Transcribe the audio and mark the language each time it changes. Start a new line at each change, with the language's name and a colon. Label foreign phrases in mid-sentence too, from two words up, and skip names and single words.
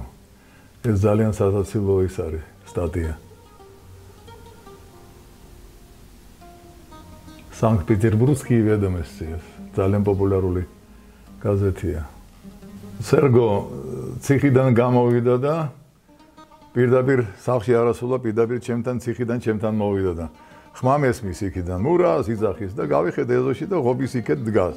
Georgian: Это ძალიან სასაცილო ის არის სტატია. Санкт-Петербургские ведомости. ძალიან პოპულარული გაზეთია. სერგო ციხიდან გამოვიდა და პირდაპირ სახლში არასულა, პირდაპირ ჩემთან ციხიდან ჩემთან მოვიდა და ხმა მესმის იქიდან მურას იძახის და გავიხედე ეზოში და ღობის იქეთ დგას.